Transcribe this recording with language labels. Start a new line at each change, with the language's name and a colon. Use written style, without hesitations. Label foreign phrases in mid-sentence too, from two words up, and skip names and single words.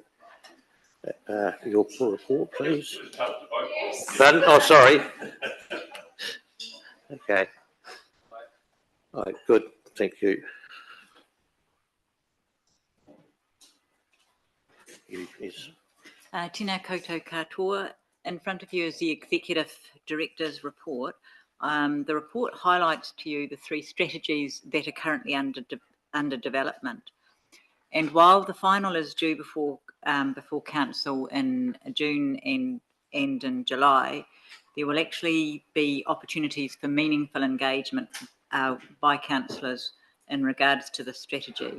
English: Your full report, please. Pardon? Oh, sorry. Okay. All right, good. Thank you. Yes.
Māori: Tēnā koutou katoa.
English: In front of you is the Executive Director's report. The report highlights to you the 3 strategies that are currently under development. And while the final is due before Council in June and in July, there will actually be opportunities for meaningful engagement by councillors in regards to the strategy.